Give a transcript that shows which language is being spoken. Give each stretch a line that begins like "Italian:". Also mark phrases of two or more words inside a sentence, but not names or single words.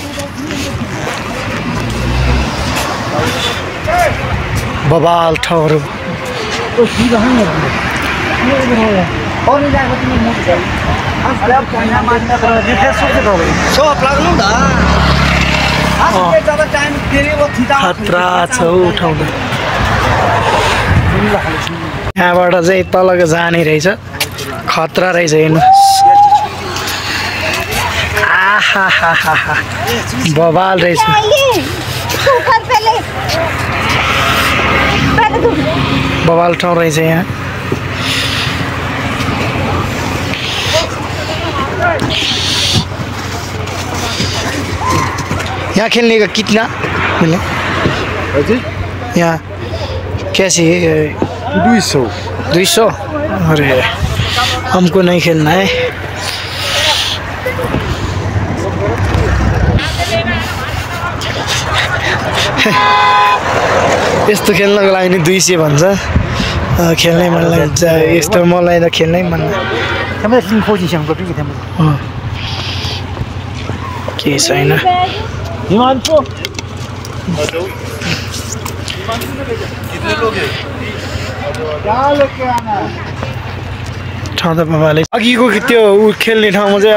Nepali: बवाल ठाउँहरू खतरा छ ठाउँ यहाँबाट चाहिँ तलको जाने रहेछ खतरा रहेछ हेर्नुहोस् आहा बवाल रहेछ बवाल ठाउँ रहेछ यहाँ
Hindi: यहाँ खेलने का कितना मिले यहाँ कैसी है 200 अरे हमको नहीं खेलना है
Nepali: यस्तो खेल्नको लागि नि 200 भन्छ खेल्नै मन लाग्छ यस्तो मलाई त खेल्नै मन के छैन ठाउँ त बाबाले अघिको त्यो ऊ खेल्ने ठाउँमा चाहिँ